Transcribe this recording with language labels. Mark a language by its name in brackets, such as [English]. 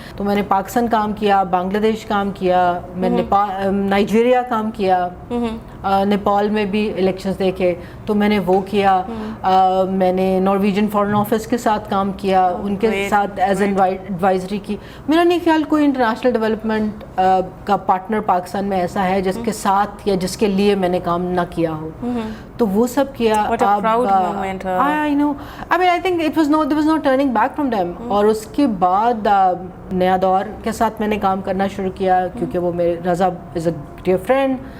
[Urdu] تو میں نے پاکستان کام کیا, بنگلہ دیش کام کیا, میں نائجیریا کام کیا, نیپال میں بھی الیکشنز دیکھے تو میں نے وہ کیا. میں نے نارویجن فارن آفس کے ساتھ کام کیا, ان کے ساتھ ایز این ایڈوائزری کی. میرا نہیں خیال کوئی انٹرنیشنل ڈیولپمنٹ کا پارٹنر پاکستان میں ایسا ہے جس کے ساتھ یا جس کے لیے میں نے کام نہ کیا ہو. تو وہ سب کیا. [English] I know. I mean, I think there was no turning back from them. [Urdu] اور اس کے بعد نیا دور کے ساتھ میں نے کام کرنا شروع کیا کیونکہ وہ میرے رضا [English] is a dear friend.